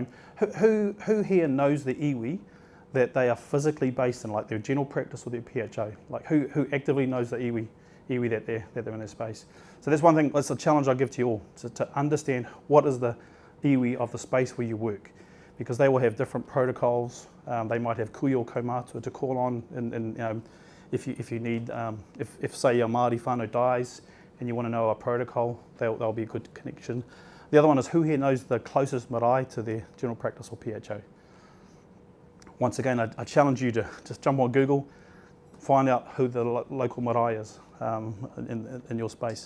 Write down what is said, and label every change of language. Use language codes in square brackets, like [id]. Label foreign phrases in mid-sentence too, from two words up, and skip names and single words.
[en] Who here knows the iwi that they are physically based in, like their general practice or their PHO? Like who actively knows the iwi that they're in their space? So that's one thing, that's a challenge I give to you all, to understand what is the iwi of the space where you work, because they will have different protocols. They might have [mi] kui o kaumātua [en] to call on, and if you need, if say your Māori whānau dies and you want to know a protocol, they'll be a good connection. The other one is who here knows the closest marae to their general practice or PHO. Once again, I challenge you to just jump on Google, find out who the local marae is in your space.